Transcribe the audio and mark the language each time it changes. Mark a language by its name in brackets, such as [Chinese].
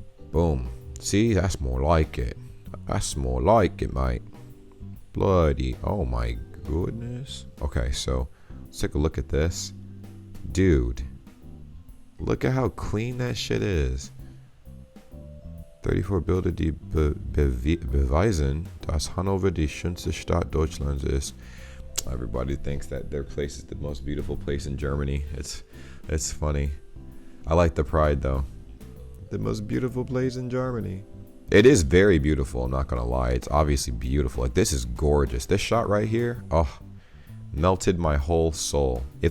[English] Boom. See, that's more like it. That's more like it, mate. Bloody, oh my goodness. Okay, so let's take a look at this. Dude, look at how clean that shit is. [German] 34 Bilder, die beweisen, dass Hannover die schönste Stadt Deutschlands ist. [English] Everybody thinks that their place is the most beautiful place in Germany. It's funny. I like the pride though. The most beautiful place in Germany. It is very beautiful, I'm not gonna lie. It's obviously beautiful. Like, this is gorgeous. This shot right here, oh, melted my whole soul.